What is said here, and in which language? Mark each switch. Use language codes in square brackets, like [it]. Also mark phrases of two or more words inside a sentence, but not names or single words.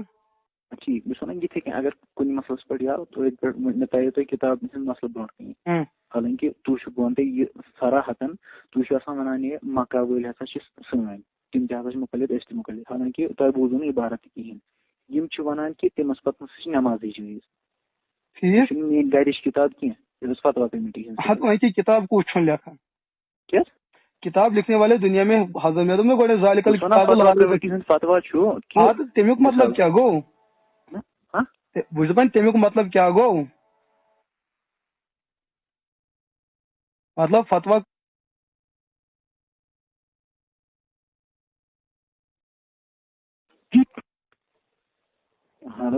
[ks] ٹھیٖک بہٕ چھُس ونان یِتھٕے کٔنۍ اگر کُنہِ مسلس پٮ۪ٹھ یاو تہٕ أتھۍ پٮ۪ٹھ مےٚ ترٛایو تۄہہِ کِتاب ہٕنٛز مسلہٕ برونٛٹھ کَنہِ حالانکہِ تُہۍ چھُو بہٕ وَنہٕ تۄہہِ یہِ صراحتن تُہۍ چھِو آسان ونان یہِ مکہ وٲلۍ ہسا چھِ سٲنۍ تِم تہِ ہسا چھِ مُخلِف أسۍ تہِ مُخلِف حالانکہِ تۄہہِ بوٗزوٕ نہٕ عبارت تہِ کِہیٖنۍ یِم چھِ ونان کہِ تٔمِس پتہٕ ہسا چھِ نٮ۪مازٕے جٲیِز یہِ چھُنہٕ میٛٲنۍ گرِچ کِتاب کینٛہہ یہِ ٲس فتوا کمیٹی ہٕنٛز کتاب کُس چھُنہٕ لیکھان [ur] کتاب لکھنے والے دنیا میں [ks] حضرت میں دوٚپ گۄڈٕ ذالِکَل کمیٹی ہُنٛد فتوا چھُ تمیُک مطلب کیٛاہ گوٚو بہٕ چھُس دپان تمیُک مطلب کیٛاہ گوٚو مطلب فتوا ہیلو